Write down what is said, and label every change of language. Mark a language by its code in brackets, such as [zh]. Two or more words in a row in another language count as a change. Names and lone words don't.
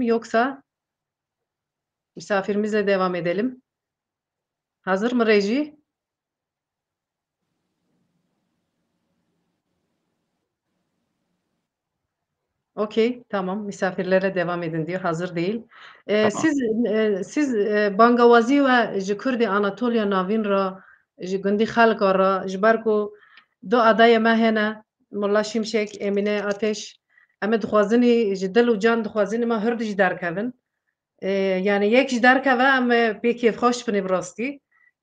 [tr] Yoksa misafirimizle devam edelim. Hazır mı reji? Okey, tamam. Misafirlere devam edin diyor. Hazır değil. Tamam. [ku] Siz Bangawazî ve ji Kurdî Anatolya navîn ra ji gundî xelka ra ji ber ku du adayê me hene Molla Şimşek, Emine Ateş em ê dixwazinî ji dil û can dixwazinî me hûr jî derkevin. Yani yek ji derkeve em ê pê kêfxweş binê bi rastî.